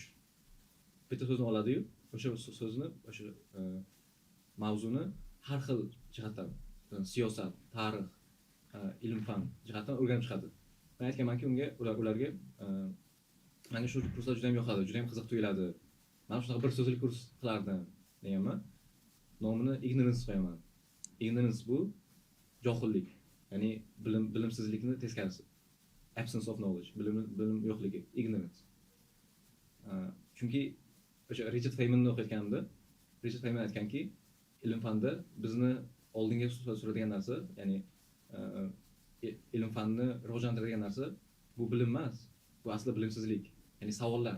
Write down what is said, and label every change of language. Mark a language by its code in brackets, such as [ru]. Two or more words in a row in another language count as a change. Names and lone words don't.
[uz] Bitta so'zni oladi-yu, o'sha so'zni, o'sha mavzuni har xil jihatdan, siyosat, tarix, ilm-fan jihatdan o'rganib chiqadi. Men aytganmanki, ularga menga shu kurslar juda ham yoqadi, juda ham qiziq tuyuladi. Men shunaqa bir so'zli kurs qilardim deganman. Nomini ignorance qo'yaman. Ignorance bu johillik, ya'ni bilimsizlikni teskarisi. [en] Absence of knowledge, [uz] bilim yo'qligi, ignorance. Chunki o'sha Richard Feynmanni o'qiyotganimda, Richard Feynman aytganki, ilm-fanda bizni oldinga suradigan narsa, ya'ni ilm-fanni rivojlantiradigan narsa bu bilim emas, bu aslida bilimsizlik, ya'ni savollar.